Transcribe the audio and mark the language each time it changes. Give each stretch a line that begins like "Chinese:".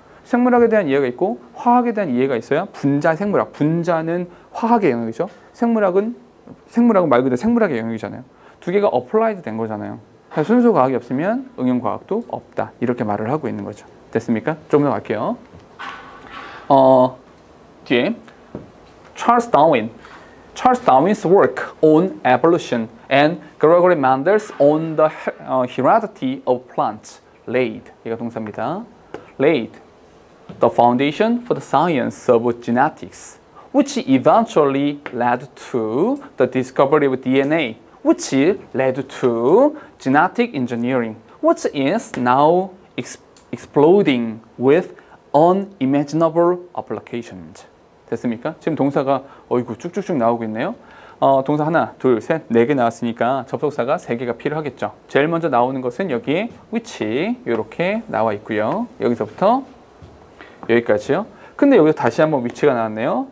Korean: 생물학에 대한 이해가 있고 화학에 대한 이해가 있어야 분자, 생물학. 분자는 화학의 영역이죠. 생물학은 말 그대로 생물학의 영역이잖아요. 두 개가 어플라이드 된 거잖아요. 순수 과학이 없으면 응용 과학도 없다. 이렇게 말을 하고 있는 거죠. 됐습니까? 좀 더 갈게요. 뒤에
English: Charles Darwin's work on evolution and Gregory Mendel's on the heredity of plants laid,
Korean: 이가 동사입니다.
English: laid the foundation for the science of genetics, which eventually led to the discovery of DNA, which led to genetic engineering, which is now exploding with unimaginable applications.
Korean: 됐습니까? 지금 동사가 어이구 쭉쭉쭉 나오고 있네요. 동사 하나, 둘, 셋, 네 개 나왔으니까 접속사가 세 개가 필요하겠죠. 제일 먼저 나오는 것은 여기에 which 이렇게 나와 있고요. 여기서부터 여기까지요. 근데 여기서 다시 한번 which가 나왔네요.